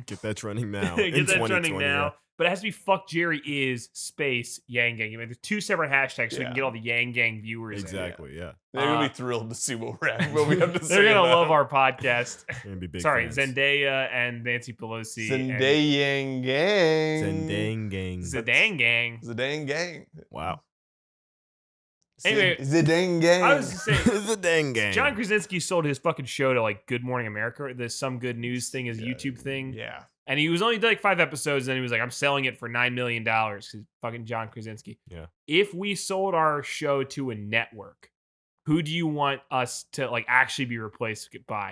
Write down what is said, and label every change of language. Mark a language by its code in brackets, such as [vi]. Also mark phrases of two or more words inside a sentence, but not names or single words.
[en] Get that trending now. Get in that 2020, trending now. yeah. But it has to be fuck Jerry is space Yang Gang. I mean, there's two separate hashtags so we Yeah. can get all the Yang Gang viewers. in. Exactly, yeah. They're going to Uh, be thrilled to see what we have to say. They're gonna about love it. our podcast. Gonna be big Sorry, fans. Zendaya and Nancy Pelosi. and Zendaya Yang Gang. Zendang gang. Zendang Gang. Zendang Gang. Wow. Anyway, Zendang Gang. I was just saying, Zendang gang. John Krasinski sold his fucking show to like Good Morning America, the Some Good News thing, his Yeah, YouTube thing. Yeah. And he was only did like 5 episodes, and he was like, I'm selling it for $9 million. Because fucking John Krasinski. Yeah. If we sold our show to a network, who do you want us to like actually be replaced by?